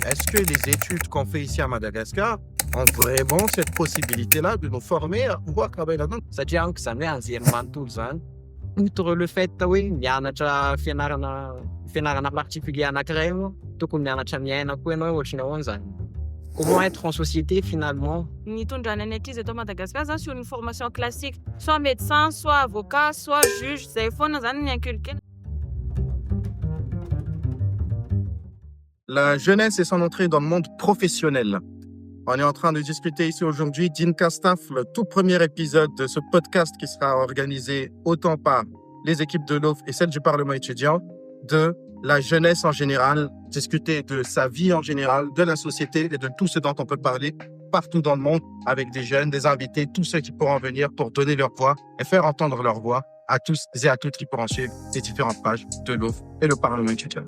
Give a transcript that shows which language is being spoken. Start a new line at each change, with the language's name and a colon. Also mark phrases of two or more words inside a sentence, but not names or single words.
French: est-ce que les études qu'on fait ici à Madagascar ont vraiment cette possibilité-là de nous former à pouvoir travailler là-dedans?
Malagasy: Satria anko zany hoe anjery manontolo zany,
French: outre le fait
Malagasy: hoe mianatra fianarana particulier anankiray ianao, tokony mianatra miaina koa ianao ohatran'ny ahoana zany.
French: Comment être en société finalement?
Malagasy: Ny tondrana ny ankizy eto Madagascar zany
French: sur une formation classique, soit médecin, soit avocat, soit juge,
Malagasy: zay foana zany ny inculqué.
French: La jeunesse et son entrée dans le monde professionnel. On est en train de discuter ici aujourd'hui d'Incastaf, le tout premier épisode de ce podcast qui sera organisé autant par les équipes de l'OF et celles du Parlement étudiant, de la jeunesse en général, discuter de sa vie en général, de la société et de tout ce dont on peut parler partout dans le monde avec des jeunes, des invités, tous ceux qui pourront venir pour donner leur voix et faire entendre leur voix à tous et à toutes qui pourront suivre les différentes pages de l'OF et le Parlement étudiant.